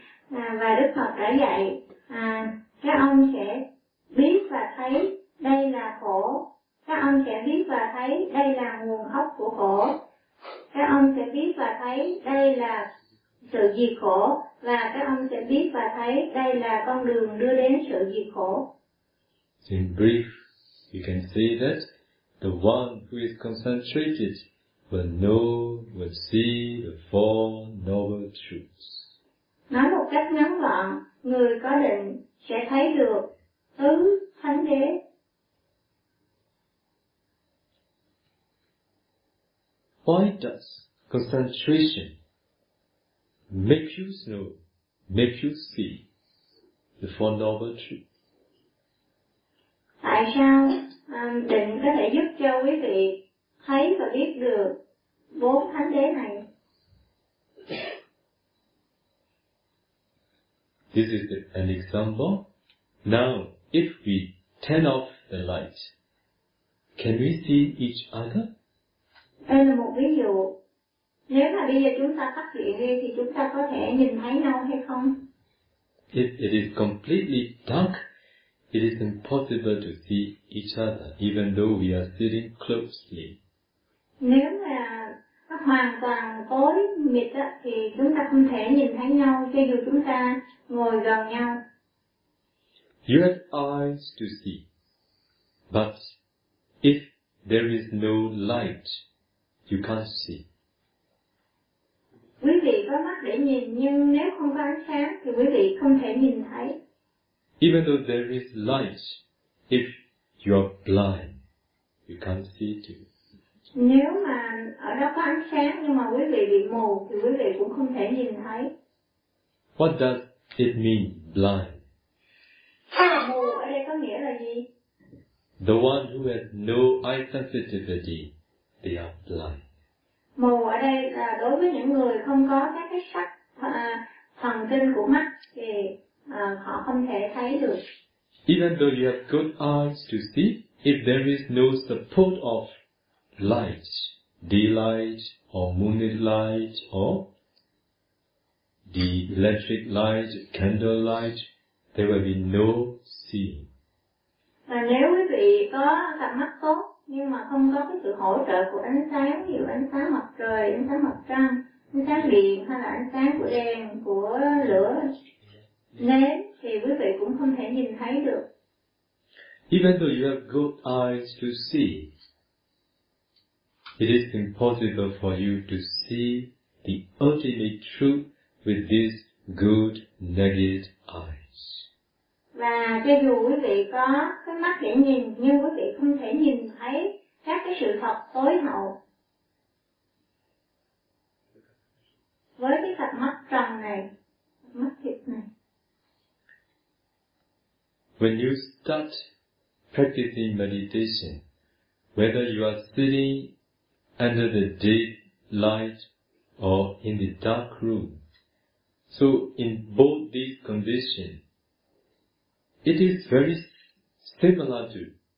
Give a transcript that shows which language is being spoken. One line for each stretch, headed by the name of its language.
Vietnamese: Và Đức Phật đã dạy, các ông sẽ biết và thấy đây là khổ, Các ông sẽ biết và thấy đây là nguồn gốc của khổ. Các ông sẽ biết và thấy đây là sự diệt khổ. Và các ông sẽ biết và thấy đây là con đường đưa đến sự diệt khổ.
English: In brief, you can see that the one who is concentrated will know, will see the four noble truths.
Vietnamese: Nói một cách ngắn gọn, người có định sẽ thấy được tứ thánh đế.
English: Why does concentration make you see the four noble truths?
Vietnamese: Tại sao định có thể giúp cho quý vị thấy và biết được bốn thánh đế này?
English: This is an example. Now, if we turn off the light, can we see each other?
Vietnamese: Đây là một ví dụ. Nếu mà bây giờ chúng ta tắt điện đi thì chúng ta có thể nhìn thấy nhau hay không?
English: If it is completely dark, it is impossible to see each other, even though we are sitting closely.
Vietnamese: Nếu mà nó hoàn toàn tối mịt á, thì chúng ta không thể nhìn thấy nhau, cho dù chúng ta ngồi gần nhau.
English: You have eyes to see, but if there is no light, you can't see.
Vietnamese: Quý vị có mắt để nhìn, nhưng nếu không có ánh sáng thì quý vị không thể nhìn thấy.
English: Even though there is light, if you are blind, you can't see too.
Vietnamese: Nếu mà ở đó có ánh sáng nhưng mà quý vị bị mù thì quý vị cũng không thể nhìn thấy.
English: What does it mean, blind?
Vietnamese: Mù ở đây có nghĩa là gì?
English: The one who has no eye sensitivity, they are blind.
Vietnamese: Mù ở đây là đối với những người không có các cái sắc thần kinh của mắt thì họ không thể thấy được.
English: Even though you have good eyes to see, if there is no support of light, daylight or moonlight or the electric light, candlelight, there will be no seeing.
Vietnamese: Và nếu quý vị có cặp mắt tốt nhưng mà không có cái sự hỗ trợ của ánh sáng, ví dụ ánh sáng mặt trời, ánh sáng mặt trăng, ánh sáng điện hay là ánh sáng của đèn, của lửa nến, thì quý vị cũng không thể nhìn thấy được.
English: Even though you have good eyes to see, it is impossible for you to see the ultimate truth with these good naked eyes.
Vietnamese: Và cho dù quý vị có cái mắt để nhìn, nhưng quý vị không thể nhìn thấy các cái sự thật tối hậu. Với cái cặp mắt trần này, mắt thịt này.
English: When you start practicing meditation, whether you are sitting under the deep light or in the dark room. So in both these conditions, it is very similar to.